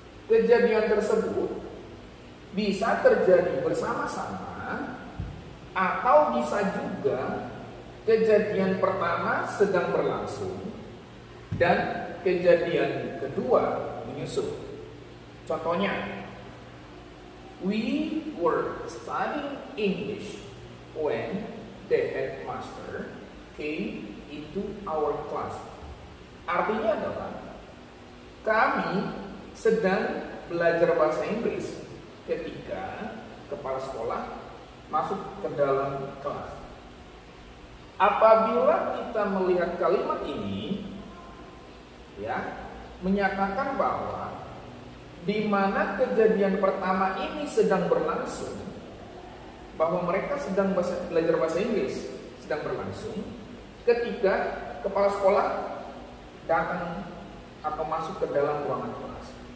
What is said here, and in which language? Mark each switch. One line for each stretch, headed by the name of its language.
Indonesian: Kejadian tersebut bisa terjadi bersama-sama atau bisa juga kejadian pertama sedang berlangsung dan kejadian kedua menyusul.
English: Contohnya, we were studying English when the headmaster came into our class.
Indonesian: Artinya adalah kami sedang belajar bahasa Inggris ketika kepala sekolah masuk ke dalam kelas. Apabila kita melihat kalimat ini, menyatakan bahwa di mana kejadian pertama ini sedang berlangsung, bahwa mereka sedang belajar bahasa Inggris sedang berlangsung ketika kepala sekolah datang atau masuk ke dalam ruangan kelas.